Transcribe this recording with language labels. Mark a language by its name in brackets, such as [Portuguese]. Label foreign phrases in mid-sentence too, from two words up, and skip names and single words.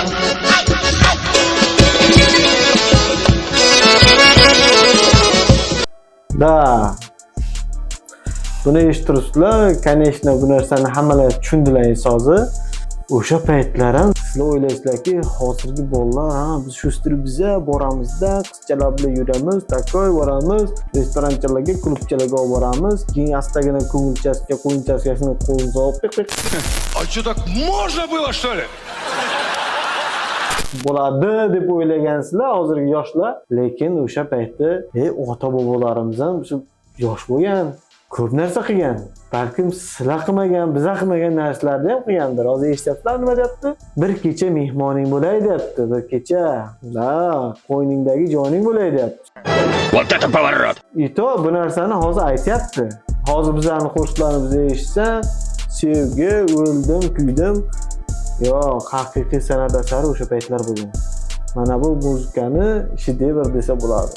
[Uzbek] Da buni eshittiribsizlar, конечно, bu narsani hammalar tushundilar so'zi. O'sha paytlar ham sizlar o'ylaysizlarki, hozirgi bolalar, biz shu stribizga boramizda, qizchalar bilan yuramiz, takoy boramiz, restoranchalarga, klubchalarga olib boramiz, keyin astagina ko'ngilchasiga, qo'yinchasiga qo'lni olib [Russian] А что, так можно было, что ли? [Uzbek] bo'ladi deb o'ylagansizlar hozirgi yoshlar, lekin o'sha paytda ota bobolarimiz ham shu yosh bo'lgan. Ko'p narsa qilgan. Balkim sizlar qilmagan, biz qilmagan narsalarni ham qilgandir. Hozir eshityapsizlar nima deyapti? Bir kecha mehmoning bo'lay deyapti. Bir kecha. Da, qo'yningdagi joning bo'lay deyapti. [Russian] Вот это поворот! [Uzbek] Ito bu narsani hozir aytyapti. Hozir bizlarning qo'shiqlarimizni eshitsa, sevgi, o'ldim, kuydim. Yo'q, haqiqiy san'at asari o'sha paytlar bo'lgan. Mana bu muzikani shedevr desa bo'ladi.